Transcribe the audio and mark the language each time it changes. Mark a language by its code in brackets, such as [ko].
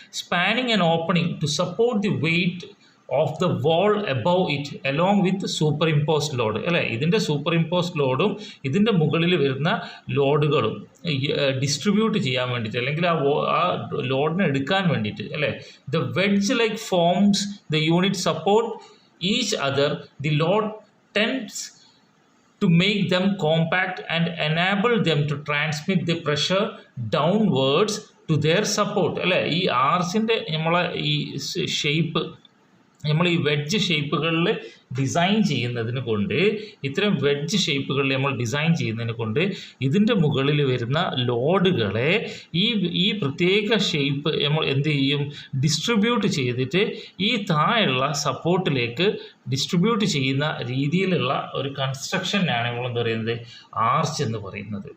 [en] Spanning and opening to support the weight of the wall above it along with superimposed load അല്ലേ. [ml] ഇതിൻ്റെ super imposed ലോഡും ഇതിൻ്റെ മുകളിൽ വരുന്ന ലോഡുകളും distribute ചെയ്യാൻ വേണ്ടിയിട്ട്, അല്ലെങ്കിൽ ആ ലോഡിനെ എടുക്കാൻ വേണ്ടിയിട്ട് അല്ലേ. [en] The wedge like forms the unit support each other. The load tends to make them compact and enable them to transmit the pressure downwards to their support അല്ലേ. [ml] ഈ ആർച്ചിൻ്റെ നമ്മളെ ഈ ഷേപ്പ്, നമ്മൾ ഈ വെഡ്ജ് ഷേപ്പുകളിൽ ഡിസൈൻ ചെയ്യുന്നതിന് കൊണ്ട്, ഇത്തരം വെഡ്ജ് ഷേപ്പുകളിൽ നമ്മൾ ഡിസൈൻ ചെയ്യുന്നതിന് കൊണ്ട് ഇതിൻ്റെ മുകളിൽ വരുന്ന ലോഡുകളെ ഈ പ്രത്യേക ഷേപ്പ് നമ്മൾ എന്ത് ചെയ്യും, ഡിസ്ട്രിബ്യൂട്ട് ചെയ്തിട്ട് ഈ താഴെയുള്ള സപ്പോർട്ടിലേക്ക് ഡിസ്ട്രിബ്യൂട്ട് ചെയ്യുന്ന രീതിയിലുള്ള ഒരു കൺസ്ട്രക്ഷനാണ് നമ്മൾ എന്താ പറയുന്നത്, ആർച്ച് എന്ന് പറയുന്നത്.